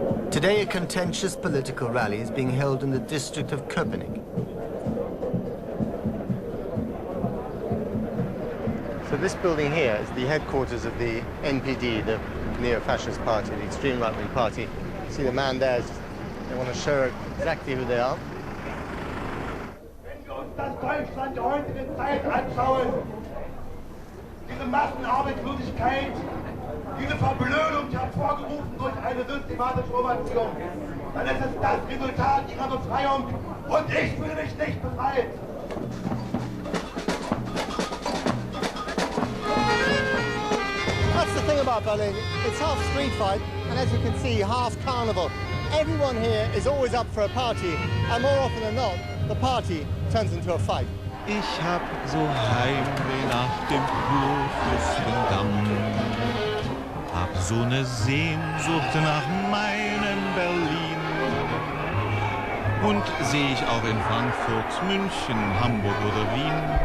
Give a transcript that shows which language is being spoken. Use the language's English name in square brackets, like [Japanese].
[English] Today, a contentious political rally is being held in the district of Köpenick. So this building here is the headquarters of the NPD, the neo-fascist party, the extreme right-wing party. You see the man there, they want to show exactly who they are. [German] Wenn wir uns das Deutschland der heutigen Zeit anschauen, diese Massenarbeitslosigkeit, diese Verblödung hervorgerufen durch eine systematische Ovation, dann ist es das Resultat ihrer Befreiung und ich fühle mich nicht befreit. [English] That's the thing about Berlin. It's half street fight, and as you can see, half carnival. Everyone here is always up for a party, and more often than not, the party turns into a fight. [German] Ich hab so Heimweh nach dem Kurfürstendamm. Hab so ne Sehnsucht nach meinem Berlin. Und seh ich auch in Frankfurt, München, Hamburg oder Wien,